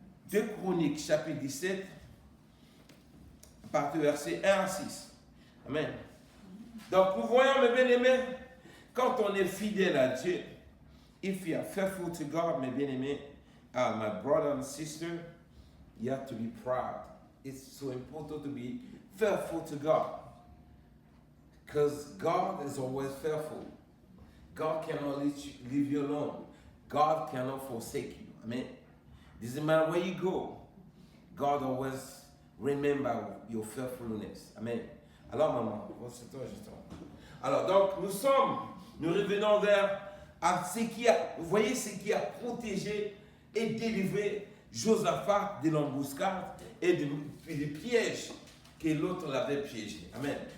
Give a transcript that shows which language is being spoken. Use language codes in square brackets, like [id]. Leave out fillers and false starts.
[fr] 2 Chroniques, chapitre 17, à partir du verset 1 à 6. Amen. Donc, nous voyons, mes bien-aimés, quand on est fidèle à Dieu, [en] if you are faithful to God, [fr] mes bien-aimés, [en] my brother and sister, you have to be proud. It's so important to be faithful to God. Because God is always faithful. God cannot leave you alone. God cannot forsake you. Amen. Doesn't matter where you go, God always remember your faithfulness. Amen. [fr] Alors, maman, c'est toi, justement. Alors, donc, nous revenons vers vous voyez ce qui a protégé et délivré Josaphat de l'embuscade et des pièges que l'autre l'avait piégé. Amen.